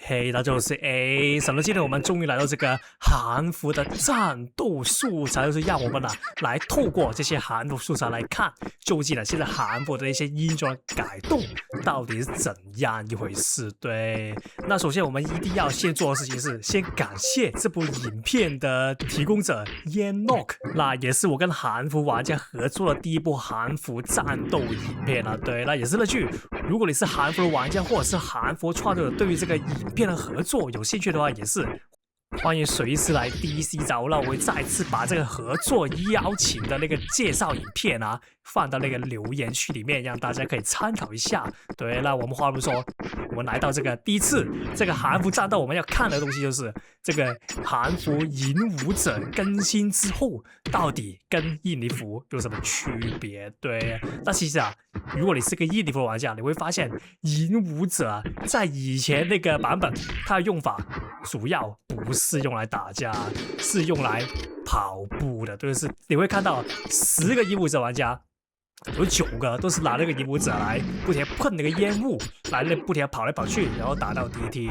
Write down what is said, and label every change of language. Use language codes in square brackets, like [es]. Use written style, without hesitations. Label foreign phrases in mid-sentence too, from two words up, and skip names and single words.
[zh] 嘿，那就是今天我們終於來到這個韓服的戰鬥素材，就是讓我們來透過這些韓服素材來看，究竟現在韓服的一些衣裝改動到底是怎樣一回事。對，那首先我們一定要先做的事情是先感謝這部影片的提供者 Yanok， 那也是我跟韓服玩家合作的第一部韓服戰鬥影片啊。對，那也是那句，如果你是韓服的玩家或者是韓服創作者，對於這個影片的合作有興趣的話，也是歡迎隨時來 DC 找我。那我會再次把這個合作邀請的那個介紹影片放到那個留言區裡面，讓大家可以參考一下。對，那我們話不說，我們來到這個第一次這個韓服戰鬥，我們要看的東西就是這個韓服影武者更新之後，到底跟印尼服有什麼區別？對，那其實如果你是個印尼服玩家，你會發現影武者在以前那個版本，它的用法主要不是用來打架，是用來跑步的。就是你會看到10個影武者玩家，有9個都是拿那個影武者來不停碰那個煙霧，來不停跑來跑去，然後打到 DT。